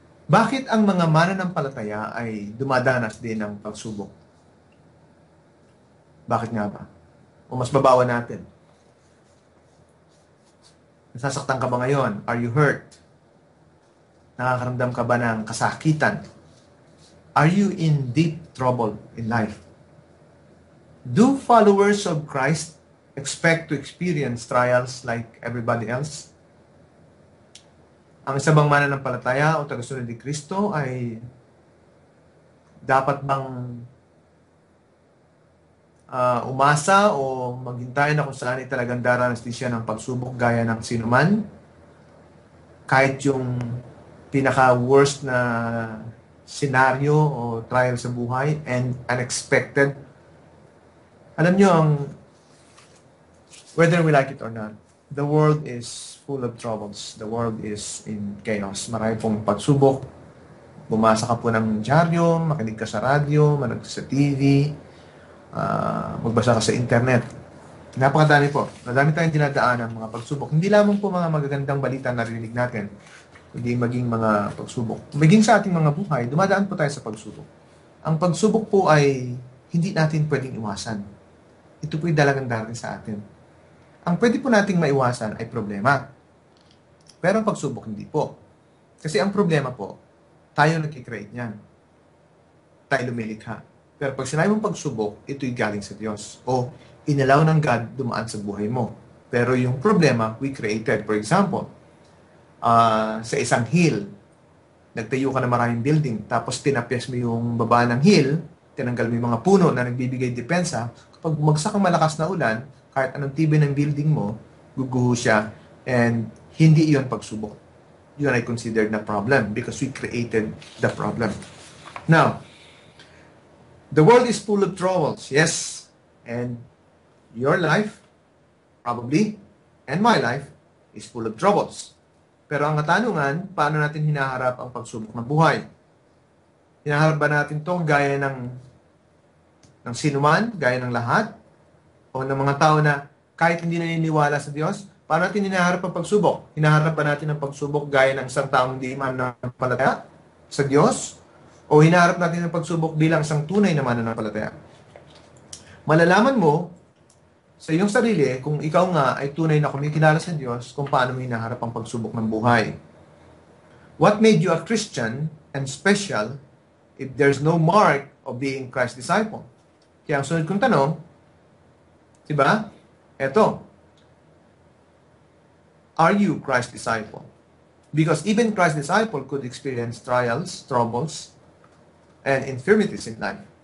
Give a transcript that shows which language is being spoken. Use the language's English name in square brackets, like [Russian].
[Filipino] Bakit ang mga mananampalataya ay dumadanas din ng pagsubok? Bakit nga ba? O mas babawa natin. Nasasaktan ka ba ngayon? [English] Are you hurt? [Filipino] Nakakaramdam ka ba ng kasakitan? [English] Are you in deep trouble in life? Do followers of Christ expect to experience trials like everybody else? [Filipino] Ang isa bang mananampalataya o tagasunod ni Kristo ay dapat bang umasa o maghintay na kung saan ay talagang daranas din siya ng pagsubok gaya ng sinuman? Kahit yung pinaka-worst na senaryo o trial sa buhay and unexpected. Alam nyo, [English] whether we like it or not, the world is full of troubles. The world is in chaos. [Filipino] Marami pong pagsubok. Bumasa ka po ng dyaryo, makinig ka sa radyo, manood ka sa TV, magbasa ka sa internet. Napakadami po. Madami tayong dinadaan ng mga pagsubok. Hindi lamang po mga magagandang balita na narinig natin, hindi maging mga pagsubok. Maging sa ating mga buhay, dumadaan po tayo sa pagsubok. Ang pagsubok po ay hindi natin pwedeng iwasan. Ito po'y dalagang darating sa atin. Ang pwede po nating maiwasan ay problema. Pero ang pagsubok hindi po. Kasi ang problema po, tayo nag-create niyan. Tayo lumilikha. Pero pag sinabi mong pagsubok, ito'y galing sa Diyos. O inalaw ng God dumaan sa buhay mo. Pero yung problema, [English] we created. [Filipino] For example, sa isang hill, nagtayo ka ng maraming building, tapos tinapyas mo yung baba ng hill, tinanggal mo yung mga puno na nagbibigay depensa, kapag bumagsak ang malakas na ulan, kahit anong tibay ng building mo, guguho siya, and hindi iyon pagsubok. Yun ay [English] considered na problem because we created the problem. Now, the world is full of troubles, yes. And your life, probably, and my life, is full of troubles. [Filipino] Pero ang katanungan, paano natin hinaharap ang pagsubok ng buhay? Hinaharap ba natin ito gaya ng sinuman, gaya ng lahat? O ng mga tao na kahit hindi naniniwala sa Diyos, Paano natin hinaharap ang pagsubok? Hinaharap ba natin ang pagsubok gaya ng isang taong hindi mananampalataya sa Diyos? O hinaharap natin ang pagsubok bilang isang tunay na mananampalataya? Malalaman mo sa iyong sarili kung ikaw nga ay tunay na kumikilala sa Diyos kung paano mo hinaharap ang pagsubok ng buhay. [English] What made you a Christian and special if there's no mark of being Christ's disciple? [Filipino] Kaya ang sunod kong tanong, diba? Eto, [English] are you Christ's disciple? Because even Christ's disciple could experience trials, troubles, and infirmities in life.